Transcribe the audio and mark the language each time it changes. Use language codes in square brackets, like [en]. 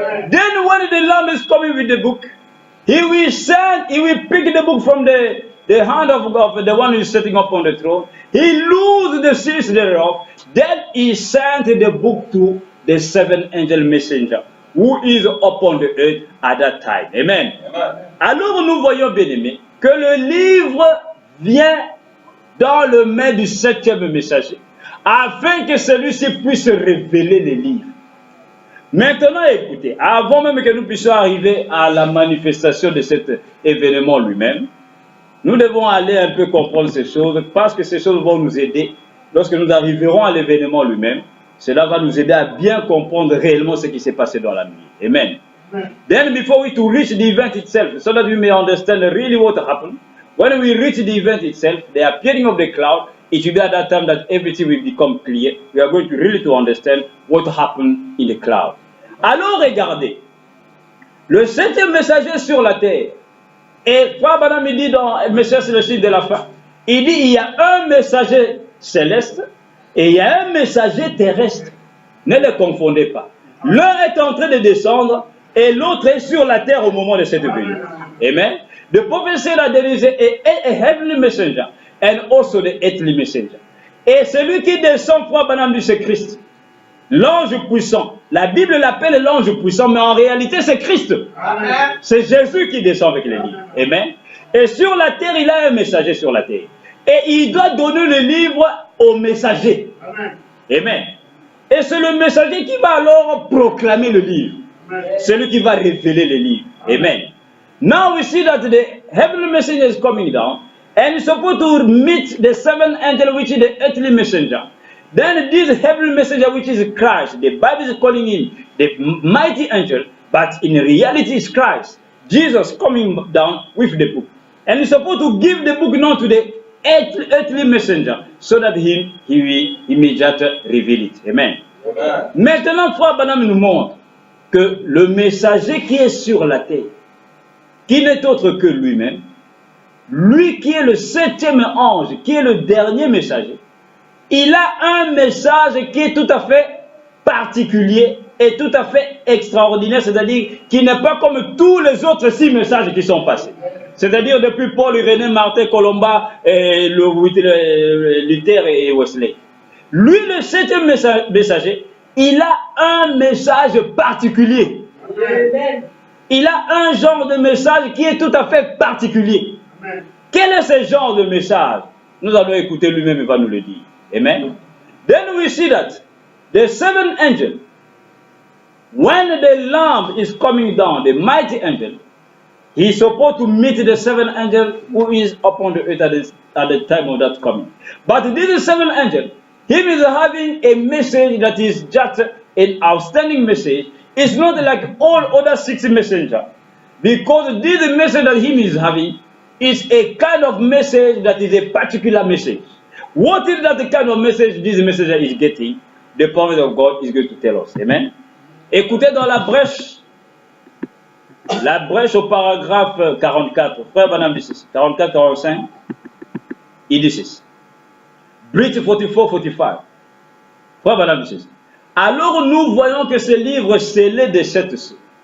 [en] Then when the Lamb is coming with the book, he will pick the book from the hand of God, the one who is sitting up on the throne. He loosed the seals thereof. Then he sent the book to the 7th angel messenger, who is upon the earth at that time. Amen. [fr] Alors nous voyons, bien aimés, que le livre vient dans le main du 7e messager, afin que celui-ci puisse révéler les livres. Maintenant, écoutez, avant même que nous puissions arriver à la manifestation de cet événement lui-même, nous devons aller un peu comprendre ces choses, parce que ces choses vont nous aider. Lorsque nous arriverons à l'événement lui-même, cela va nous aider à bien comprendre réellement ce qui s'est passé dans la nuit. Amen. [en] Then before we to reach the event itself, so that we may understand really what happened, when we reach the event itself, the appearing of the cloud, it will be at that time that everything will become clear. We are going to really to understand what happened in the cloud. [fr] Alors regardez, le 7e messager sur la terre, et Frère Branham dit dans le message sur le chiffre de la fin, il dit il y a un messager céleste et il y a un messager terrestre. Ne les confondez pas. L'un est en train de descendre et l'autre est sur la terre au moment de cette venue. Amen. [en] The prophet said that there is a heavenly messenger and also the earthly messenger. [fr] Et celui qui descend, Frère Branham dit, c'est Christ. L'ange puissant. La Bible l'appelle l'ange puissant, mais en réalité c'est Christ. C'est Jésus qui descend avec les livres. Amen. Et sur la terre, il a un messager sur la terre. Et il doit donner le livre au messager. Amen. Et c'est le messager qui va alors proclamer le livre. Celui qui va révéler les livres. Amen. [en] Now we see that the heavenly messenger is coming down, and he's supposed to meet the 7th angel, which is the earthly messenger. Then this heavenly messenger, which is Christ, the Bible is calling him the mighty angel, but in reality it's Christ, Jesus coming down with the book. And he's supposed to give the book now to the earthly messenger, so that he will immediately reveal it. Amen. [fr] Maintenant, Frère Branham nous montre que le messager qui est sur la terre, qui n'est autre que lui-même, lui qui est le 7e ange, qui est le dernier messager, il a un message qui est tout à fait particulier et tout à fait extraordinaire, c'est-à-dire qui n'est pas comme tous les autres 6 messages qui sont passés. C'est-à-dire depuis Paul, Irénée, Martin, Colomba, Luther et Wesley. Lui, le 7e messager, il a un message particulier. Il a un genre de message qui est tout à fait particulier. Amen. Quel est ce genre de message? Nous allons écouter lui-même, il va nous le dire. Amen. [en] Then we see that the seventh angel, when the Lamb is coming down, the mighty angel, he is supposed to meet the seventh angel who is upon the earth at the time of that coming. But this seventh angel, him is having a message that is just an outstanding message. It's not like all other 6 messengers. Because this message that him is having is a kind of message that is a particular message. What is that kind of message this messenger is getting? The prophet of God is going to tell us. Amen. [fr] Écoutez dans la brèche au paragraphe 44. Frère Banam dit ceci. 44-45. Il dit ceci. Bridge 44-45. Frère Banam dit ceci. Alors nous voyons que ce livre scellé de 7 sceaux.